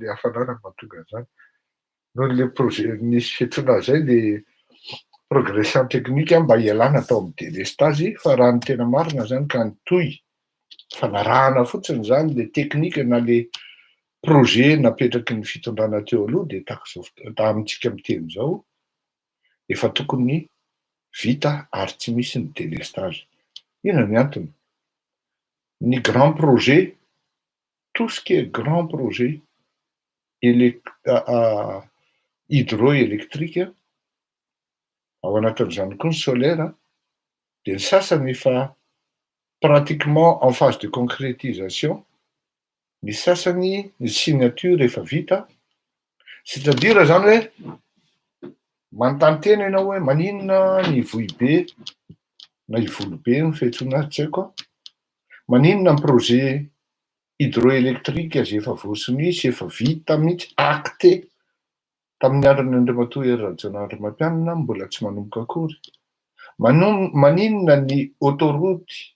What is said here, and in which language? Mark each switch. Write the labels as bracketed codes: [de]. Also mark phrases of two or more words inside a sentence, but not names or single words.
[mg] hafanana mahatonga an'izany, no le projet nisy fiantsoana azy zay le [fr] progression technique [mg] mba hialana tao amin'ny délestage, fa raha ny tena marina zany ka nitohy fa narahana fotsiny zany le teknika na le projet napetraky ny fitondrana teo aloha dia amintsika miteny zao efa tokony vita ary tsy misy ny délestage. Ina ny antony? Ny [fr] grand projet, tout ce qui est grand projet hydroélectrique [mg] ao anatin'izany koa ny solaire dia ny sasany efa pratiquement [fr] en phase de concrétisation, [mg] ny sasany ny signature efa vita, c'est-à-dire zany hoe manontany tena ianao hoe maninona ny vohibe na ivolobe ny fiantsoana azy tsy haiko, maninona ny [fr] projet hydroélectrique [mg] izay efa voasiny sy efa vita mihitsy acté tamin'ny andron'ny Andriamatoa Rajaonarimampianina mbola tsy manomboka akory, maninona ny autoroute